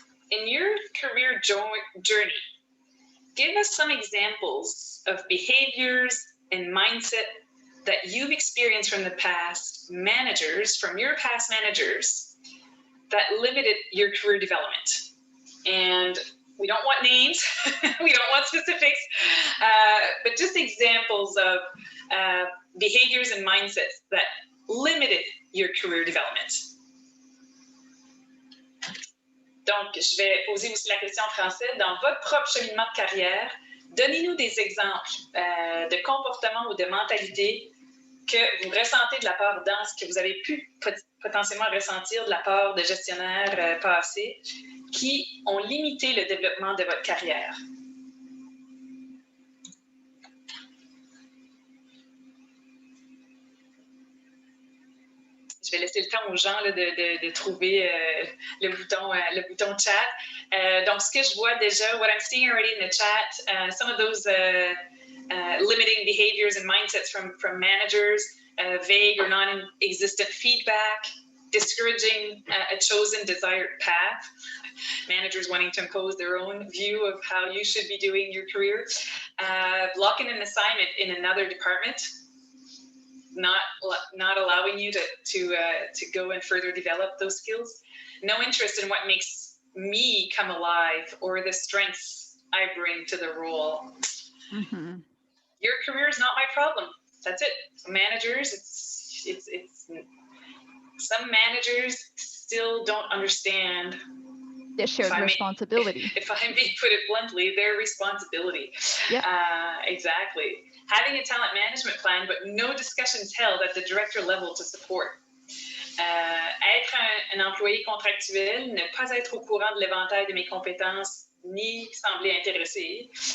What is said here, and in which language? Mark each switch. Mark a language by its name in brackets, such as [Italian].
[English] In your career journey, give us some examples of behaviors and mindset that you've experienced from the past managers, from your past managers, that limited your career development. And we don't want names, we don't want specifics, but just examples of behaviors and mindsets that limited your career development. [French] Donc, je vais poser aussi la question en français. Dans votre propre cheminement de carrière, donnez-nous des exemples de comportements ou de mentalités que vous ressentez de la part que vous avez pu potentiellement ressentir de la part de gestionnaires passés qui ont limité le développement de votre carrière. Je vais laisser le temps aux gens là, de trouver le bouton chat. Donc, ce que je vois déjà, [English] what I'm seeing already in the chat, some of those limiting behaviors and mindsets from managers, vague or non-existent feedback, discouraging a chosen desired path, managers wanting to impose their own view of how you should be doing your career, blocking an assignment in another department, not allowing you to go and further develop those skills, no interest in what makes me come alive or the strengths I bring to the role. Mm-hmm. Your career is not my problem. That's it. Managers, it's some managers still don't understand the shared responsibility. If I may put it bluntly, their responsibility. Yep. Exactly. Having a talent management plan, but no discussions held at the director level to support. [French] Être un employé contractuel, ne pas être au courant de l'éventail de mes compétences, ni sembler intéressé.